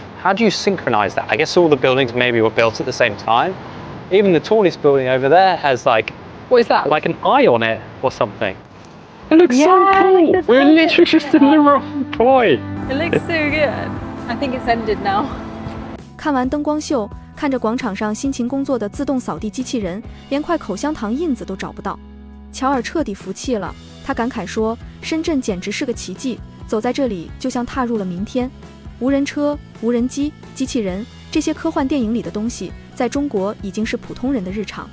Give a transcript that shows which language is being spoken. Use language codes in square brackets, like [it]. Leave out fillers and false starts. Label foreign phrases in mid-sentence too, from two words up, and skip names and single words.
[en] How do you synchronize that? I guess all the buildings maybe were built at the same time. Even the tallest building over there has like, what is that? Like an eye on it or something. It looks so cool. Like We're literally just in the wrong point. It looks so good. I think it's ended now. [zh] 看完燈光秀，看着廣場上辛勤工作的自動掃地機器人，連塊口香糖印子都找不到。喬爾徹底服氣了，他感慨說：“深圳簡直是個奇蹟，走在這裡就像踏入了明天。無人車、無人機、機器人，這些科幻電影裡的東西，在中國已經是普通人的日常。